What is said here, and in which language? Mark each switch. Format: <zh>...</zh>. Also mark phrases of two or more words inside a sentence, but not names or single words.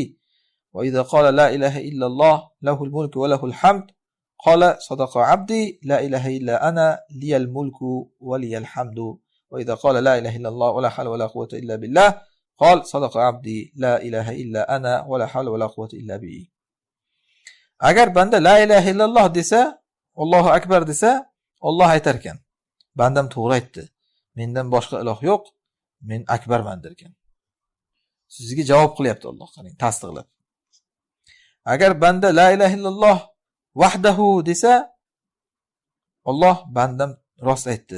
<ar>وإذا قال لا إله إلا الله له الملك وله الحمد قال صدق عبدي لا إله إلا أنا لي الملك ولي الحمد. وإذا قال لا إله إلا الله ولا حول ولا قوة إلا بالله قال صدق عبدي لا إله إلا أنا ولا حول ولا قوة إلا به.</ar> <uz>Agar banda</uz> <ar>لا إله إلا الله</ar> <uz>desa,</uz> <ar>الله أكبر</ar> <uz>desa, Alloh aytar ekan, bandam to'g'ri aytdi. Mendan boshqa iloh yo'q, men akbarman derkan. Sizga javob qilyapti Alloh, qarang, tasdiqlab. Agar banda</uz> <ar>لا إله إلا الله وحده</ar> <uz>desa, Alloh bandam rost aytdi.</uz>